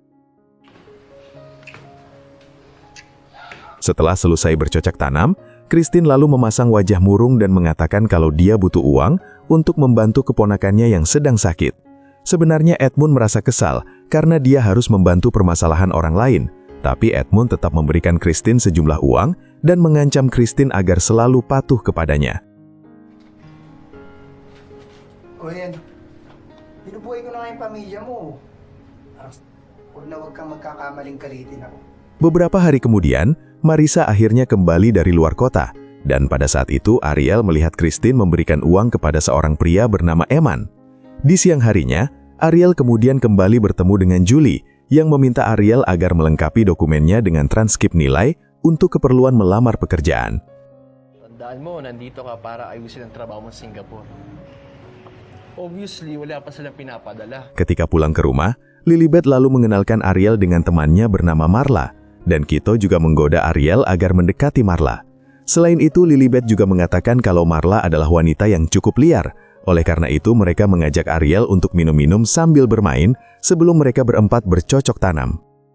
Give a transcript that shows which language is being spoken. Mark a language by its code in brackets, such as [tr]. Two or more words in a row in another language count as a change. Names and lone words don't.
[id] Setelah selesai bercocok tanam, Christine lalu memasang wajah murung dan mengatakan kalau dia butuh uang untuk membantu keponakannya yang sedang sakit. Sebenarnya Edmund merasa kesal karena dia harus membantu permasalahan orang lain, tapi Edmund tetap memberikan Christine sejumlah uang dan mengancam Christine agar selalu patuh kepadanya. [tl] O yan, binubuhay ko na nga yung pamilya mo. Huwag kang magkakamaling kalitin ako. [id] Beberapa hari kemudian, Marisa akhirnya kembali dari luar kota. Dan pada saat itu Ariel melihat Christine memberikan uang kepada seorang pria bernama Eman. Di siang harinya, Ariel kemudian kembali bertemu dengan Julie yang meminta Ariel agar melengkapi dokumennya dengan transkrip nilai untuk keperluan melamar pekerjaan. [tl] tandaan mo, nandito ka para ayusin ang trabaho mo sa Singapore. Obviously, wala pa silang pinapadala. [id] Ketika pulang ke rumah, Lilibet lalu mengenalkan Ariel dengan temannya bernama Marla. Dan Kito juga menggoda Ariel agar mendekati Marla. Selain itu, Lilibet juga mengatakan kalau Marla adalah wanita yang cukup liar. Oleh karena itu, mereka mengajak Ariel untuk minum-minum sambil bermain sebelum mereka berempat bercocok tanam.